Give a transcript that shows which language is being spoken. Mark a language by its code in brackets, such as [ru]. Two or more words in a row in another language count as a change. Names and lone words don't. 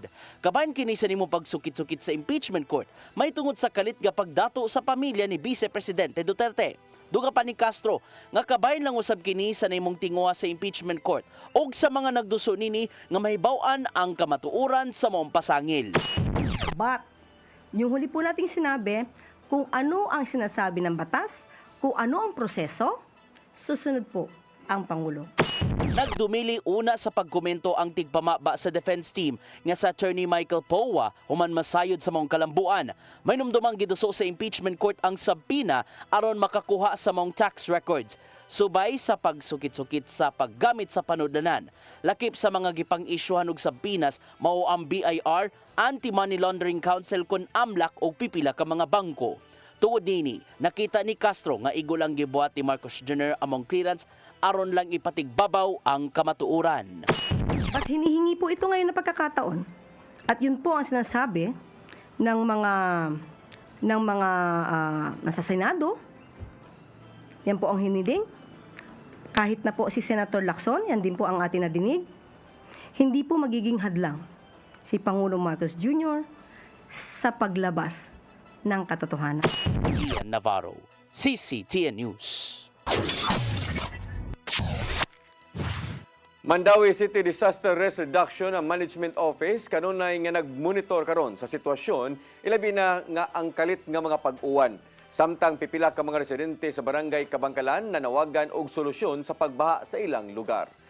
[ceb] Kabahin kini sa nimong pagsukit-sukit sa [en] impeachment court, [ceb] may tungod sa kalit nga pagdato sa pamilya ni Vice Presidente Duterte. Duga pa ni Castro nga kabahin lang usab kini sa nimong tinguha sa [en] impeachment court [ceb] ug sa mga nagduso nini nga mahibaw-an ang kamatuoran sa maong pasangil. [tl] But, yung huli po nating sinabi, kung ano ang sinasabi ng batas, kung ano ang proseso, susunod po ang Pangulo. [ceb] Nagdumili una sa pagkomento ang tigpamaba sa [en] defense team [ceb] nga sa Attorney Michael Powa human masayod sa maong kalambuan. May numdumang giduso sa [en] impeachment court [ceb] ang sabina aron makakuha sa maong tax records. Subay sa pagsukit-sukit sa paggamit sa panudlanan. Lakip sa mga gipang-isyuhan og sabpinas mao ang BIR, Anti-Money Laundering Council kon AMLAC og pipila ka mga bangko. Tuod nini, nakita ni Castro nga igo lang gibuhat ni Marcos Jr. among clearance aron lang ipatigbabaw ang kamatuoran. [tl] At hinihingi po ito ngayon na pagkakataon. At yun po ang sinasabi ng mga nasa Senado. Yan po ang hiniling. Kahit na po si Senator Lacson, yan din po ang ating nadinig. Hindi po magiging hadlang si Pangulong Marcos Jr. sa paglabas ng katotohanan. Ian Navarro, CCTN News. [ceb] Mandawi City Disaster Risk Reduction and Management Office kanunay nga nagmonitor karon sa sitwasyon ilabi na nga ang kalit nga mga pag-uwan. Samtang pipila ka mga residente sa barangay Kabangkalan nanawagan og solusyon sa pagbaha sa ilang lugar.